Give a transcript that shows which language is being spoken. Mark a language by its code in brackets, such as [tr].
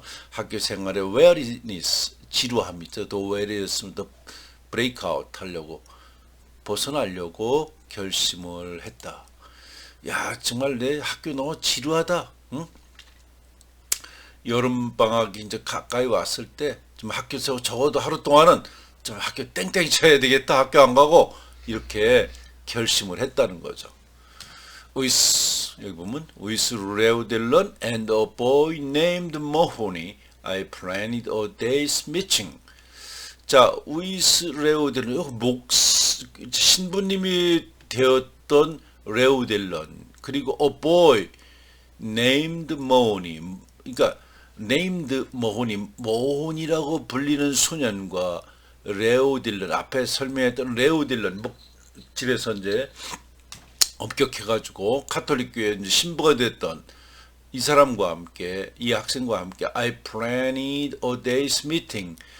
[ko] 학교 생활의 [en] weariness, [ko] 지루함이 있죠. 더 weariness, 더 [en] break out [ko] 하려고, 벗어나려고 결심을 했다. 야, 정말 내 학교 너무 지루하다. 응? 여름방학이 이제 가까이 왔을 때 좀 학교에서 적어도 하루 동안은 좀 학교 땡땡이 쳐야 되겠다. 학교 안 가고 이렇게 결심을 했다는 거죠. [en] with [ko] 여기 보면 [en] with Leo Dillon and a boy named Mahoney, I planned a day's meeting. [ko] 자, with Leo Dillon, 신부님이 되었던 레오 딜런, 그리고 [en] a boy named Mahoney, [ko] 그러니까 named Mahoney, 모혼이라고 불리는 소년과 레오 딜런, 앞에 설명했던 레오 딜런, 집에서 이제 엄격해가지고 카톨릭 교회 이제 신부가 됐던 이 사람과 함께, 이 학생과 함께 [en] I planned a day's meeting.